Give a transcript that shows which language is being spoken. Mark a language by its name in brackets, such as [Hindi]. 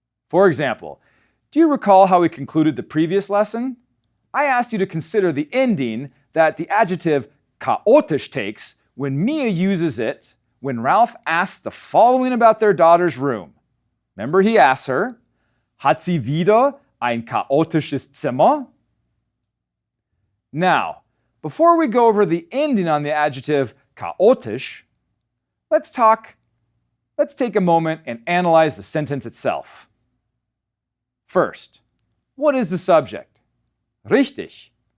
[English] For example, do you recall how we concluded the previous lesson? I asked you to consider the ending that the adjective chaotisch takes when Mia uses it when Ralph asks the following about their daughter's room. Remember, he asks her, [German] hat sie wieder ein chaotisches Zimmer? [English] Now, before we go over the ending on the adjective chaotisch, let's take a moment and analyze the sentence itself. First, what is the subject? [German] Richtig.